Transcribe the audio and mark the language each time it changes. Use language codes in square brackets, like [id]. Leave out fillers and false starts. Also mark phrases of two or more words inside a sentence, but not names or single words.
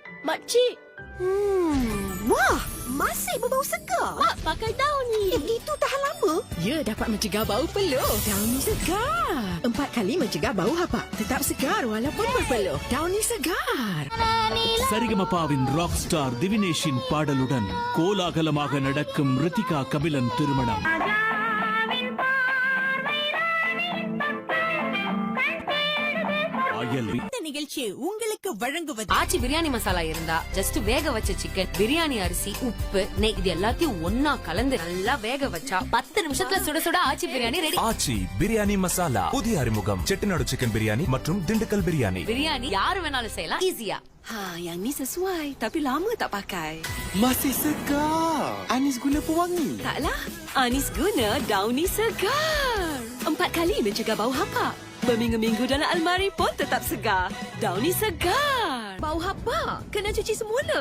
[ms] Makcik, Wah, masih berbau segar. Mak pakai daun ni. Itu tahan lama. Ya, dapat mencegah bau peluh. Downy segar. 4 kali mencegah bau hapak. Tetap segar walaupun berpeluh. Downy segar. [ta] சரிகமபாவின் ராக் ஸ்டார் திவினேஷின் பாடலுடன் கோலாகலமாக நடக்கும் ரித்திகா கபிலன் திருமணம். இந்த நிகழ்ச்சி உங்களுக்கு வழங்குவது ஆச்சி பிரியாணி மசாலா இருந்தா ஜஸ்ட் வேக வச்ச சிக்கன், பிரியாணி அரிசி, உப்பு, நெய் இது எல்லாத்தையும் ஒன்னா கலந்து நல்லா வேக வச்சா 10 நிமிஷத்துல சுட சுட ஆச்சி பிரியாணி ரெடி. ஆச்சி பிரியாணி மசாலா புதிய அறிமுகம். செட்டிநாடு சிக்கன் பிரியாணி மற்றும் திண்டுக்கல் பிரியாணி. பிரியாணி யாரு வேணாலும் செய்யலாம் ஈஸியா. [ms] Yang ni sesuai tapi lama tak pakai. Masih segar. Anis guna pewangi. Taklah, Anis guna Downy segar. 4 kali mencegah bau hapak. Berminggu-minggu dalam almari pun tetap segar. Downy segar. Bau hapak? Kena cuci semula.